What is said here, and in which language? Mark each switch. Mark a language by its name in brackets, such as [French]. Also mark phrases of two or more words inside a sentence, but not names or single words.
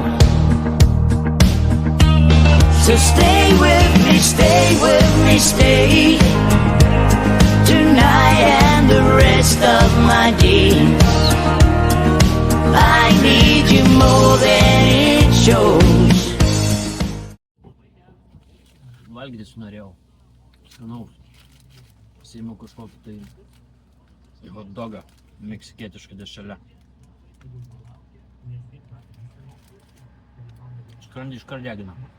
[English] So stay with me, stay with me, stay tonight and the rest of my days. I need you more than it shows. [Lithuanian] Valgyti norėjau. Skanaus. Pasiėmiau kažkokį tai [English] hot dogą [Lithuanian] meksikietišką dešrelę. Skrandį iškart degina.